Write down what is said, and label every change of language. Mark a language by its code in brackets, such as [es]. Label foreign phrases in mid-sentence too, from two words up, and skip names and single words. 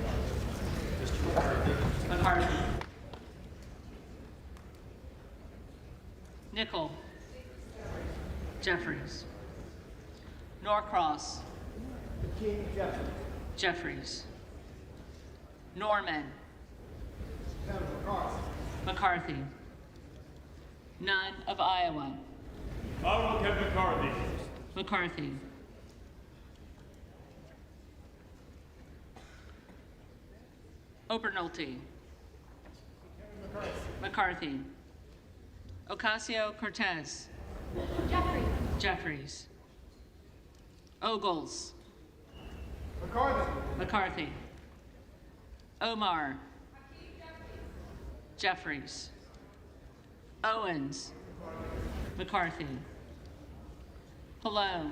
[en] McCarthy. Nickel. Jeffries. Norcross. Hakeem Jeffries. Jeffries. Norman. Kevin McCarthy. McCarthy. None of Iowa. Honorable Kevin McCarthy. McCarthy. Obernolte. McCarthy. Ocasio-Cortez. Jeffries. Jeffries. Ogles. McCarthy. McCarthy. Omar. Jeffries. Owens. McCarthy. Pallone.